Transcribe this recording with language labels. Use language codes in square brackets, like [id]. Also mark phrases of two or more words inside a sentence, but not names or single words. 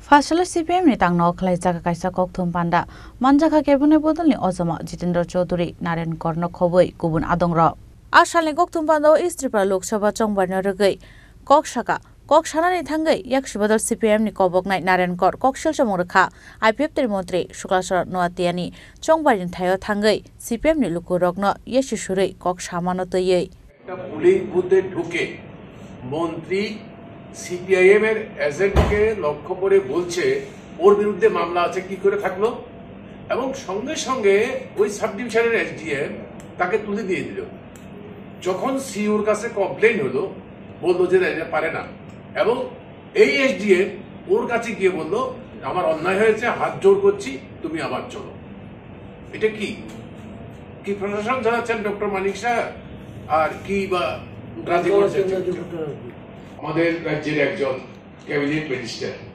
[trp] Fasal CPM ni tang nok lai jaga kaisa kokthum panda manjaka kebune bodol ni ozama Jitendra Chaudhary Naren Korno khoboi kubun adongra asal ni kokthum panda East Tripura Lok Sabha chongbarna rogei kok sanani thangai yakshi bodol CPM ni kobok nai Naren Kor kokshel chamorkha IPF tir mantri Shuklaswar Noatiani chongbarin thayo thangai CPM ni lukurokno yeshi surei kok samano toyei [bn] একটা পুলিং বুথে ঢুকে মন্ত্রী সিপিআইএম এর এজেন্টকে লক্ষ্য করে বলছে ওর বিরুদ্ধে মামলা আছে কি করে থাকলো এবং সঙ্গে সঙ্গে ওই সাব ডিভিশনের এসডিএম তাকে তুলে দিয়ে দিল যখন সিইওর কাছে কমপ্লেইন হলো বললো যে এটা পারে না এবং এই এসডিএম ওর কাছে গিয়ে বলল আমার অন্যায় হয়েছে হাত জোড় করছি তুমি আবার চলো এটা কি কি প্রশাসন জানাচ্ছেন ডক্টর মানিক সাহেব আর কি বা রাজি করছেন আমাদের রাজ্যের একজন [en] cabinet minister